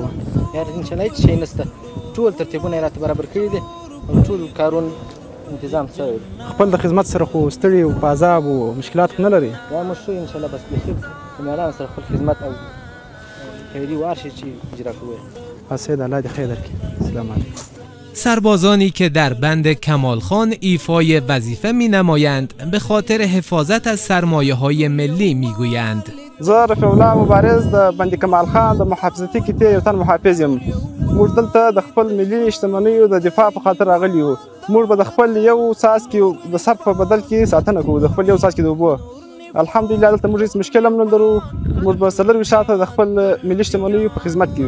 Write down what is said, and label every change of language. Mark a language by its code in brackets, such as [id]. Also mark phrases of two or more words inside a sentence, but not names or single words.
[ps] یار [ar] ان شاء الله [ps] هیڅ شی نشته ټول ترتیبونه یې راته برابر کړي دي او ټول کارون انتظام سره خپل د خدمت سره خو ستړي او پازاب او مشکلات خو نه لري دا مو شو [ar] ان شاء الله [ps] بس په میړانه سره خپل خدمت او خیری وارشي چې اجرا کوو. اسید الله دې خیر درکړي. [ar] السلام علیکم. [fa] سربازانی که در بند کمال خان ایفای وظیفه می نمایند به خاطر حفاظت از سرمایه های ملی می گویند. [ps] زه رفیع الله مبارز د بند کمال خان د محافظتي کتې یو تن محافظ یم. موږ دلته د خپل ملي شتمنیو د دفاع په خاطر راغلي یو. موږ به د خپل یو څاڅکي د صرف په بدل کې ساتنه کوو د خپل یو څاڅکي د اوبو. الحمدلله دلته موږ هیڅ مشکل هم نه لرو. موږ به څلرویشت ساعته د خپل ملي شتمنیو په خدمت کې یو.